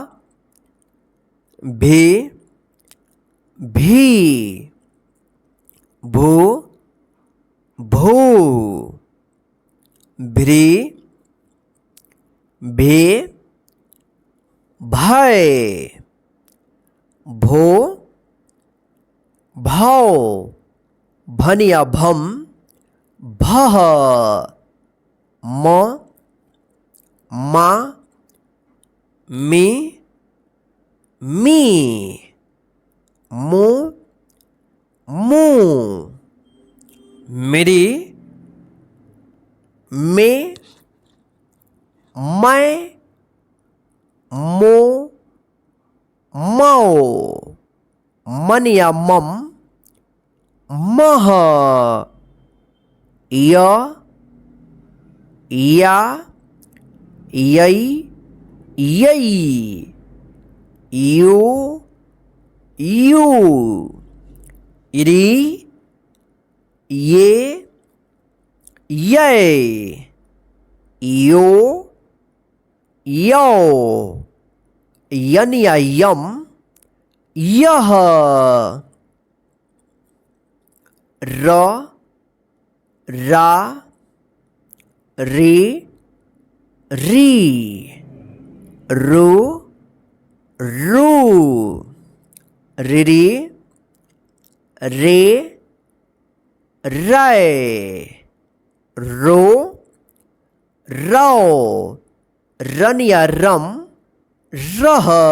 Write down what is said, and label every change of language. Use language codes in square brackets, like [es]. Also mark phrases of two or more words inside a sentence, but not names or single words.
[hi] भी, भी, भू, भू, भ्री, भे, भय, भो, भौ, भनिया भम, भह, म, मा, मी, मी, मू, मू, मेरी, में, मैं, मो, मौ, मनिया मम, मह, य, या, यई, यई, यू, यू, इरी, ये, ये, यो, यो, यनिया यम, यह, र, रा, रे, री, रू, रू, रिरी, रे, रै, रो, रौ, रनिया रम, रह,